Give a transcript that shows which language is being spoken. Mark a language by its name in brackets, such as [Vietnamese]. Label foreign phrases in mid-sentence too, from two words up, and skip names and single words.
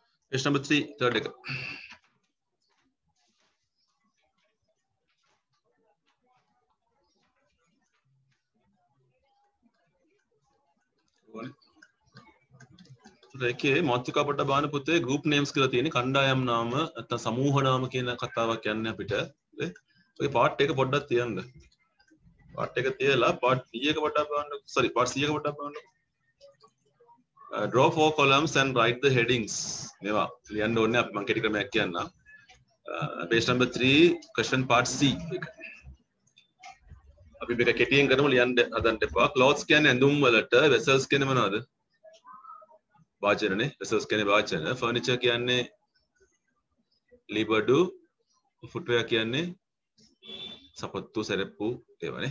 [English] Page number 3 third [Sinhala] එක. ඒකේ මාතෘකා පොඩ්ඩක් බලන්න පුතේ [English] group names [Sinhala] කියලා තියෙන්නේ කණ්ඩායම් නාම නැත්නම් සමූහ නාම කියන කතාවක් යන්නේ අපිට. ඔය part එක පොඩ්ඩක් තියන්න. part එක තියලා part B එක පොඩ්ඩක් බලන්න. sorry part C එක පොඩ්ඩක් බලන්න. [English] Draw 4 columns and write the headings. [Sinhala] මේවා ලියන්න ඕනේ අපි මම කෙටි ක්‍රමයක් කියන්නම්. [English] Page number 3 question part C එක. [Sinhala] අපි මේක කෙටියෙන් කරමු ලියන්න හදන්න එපා. Clothes කියන්නේ ඇඳුම් වලට, vessels කියන්නේ මොනවද? වාචනනේ. vessels කියන්නේ වාචන. Furniture කියන්නේ ලිබඩු. Footwear කියන්නේ සපත්තු, සැරප්පු ඒවනේ.